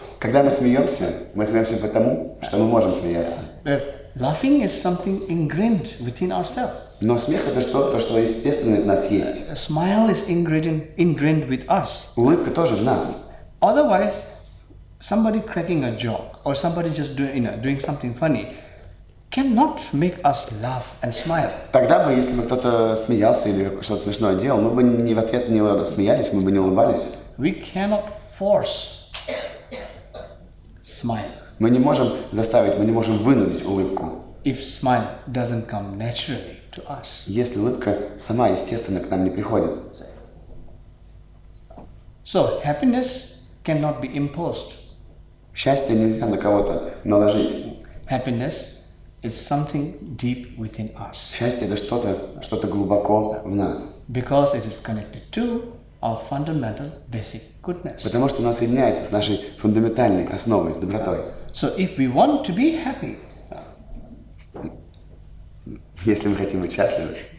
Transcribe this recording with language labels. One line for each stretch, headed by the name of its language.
Russian: Когда мы смеемся потому, что мы можем смеяться.
English: But laughing is something ingrained within ourselves.
Russian: Но смех – это то, что естественно в нас есть.
English: A smile is ingrained with us.
Russian: Улыбка тоже в нас.
English: Otherwise, somebody cracking a joke or somebody just doing something funny cannot make us laugh and smile.
Russian: Тогда бы, если бы кто-то смеялся или что-то смешное делал, мы бы в ответ не смеялись, мы бы не улыбались.
English: We cannot force smile
Russian: Мы не можем заставить, мы не можем вынудить улыбку,
English: if smile doesn't come naturally to us.
Russian: если улыбка сама естественно к нам не приходит.
English: So happiness cannot be imposed.
Russian: Счастье нельзя на кого-то наложить.
English: Happiness is something deep within us
Russian: Счастье – это что-то глубоко в нас.
English: because it is connected to our fundamental basic goodness.
Russian: Потому что оно соединяется с нашей фундаментальной основой, с добротой.
English: So if we want to be happy,
Russian: Если мы хотим быть счастливы.